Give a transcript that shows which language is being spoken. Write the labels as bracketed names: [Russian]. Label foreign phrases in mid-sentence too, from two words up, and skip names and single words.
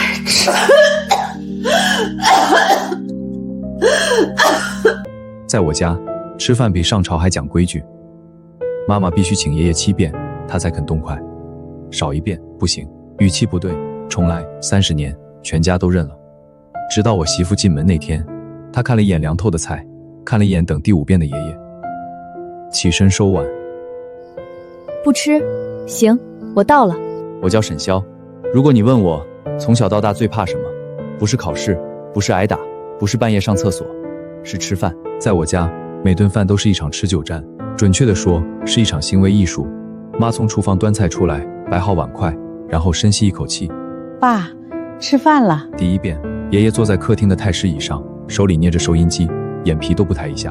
[Chinese] 在我家吃飯比上朝还講規矩，媽媽必須請爺爺7遍，他才肯動筷，少1遍不行，語氣不對，重來。30年，全家都認了。直到我媳婦進門那天，他看了一眼涼透的菜，看了一眼等第5遍的爺爺，起身收碗。不吃，行，我到了。我叫沈霄，如果你問我從小到大最怕什麼，不是考試，不是挨打，不是半夜上廁所，是吃飯。在我家，每頓飯都是一場持久戰，準確地說，是一場行為藝術。媽從廚房端菜出來，擺好碗筷，然後深吸一口氣。爸，吃飯了。第1遍，爺爺坐在客廳的太師椅上，手裡捏着收音機，眼皮都不抬一下。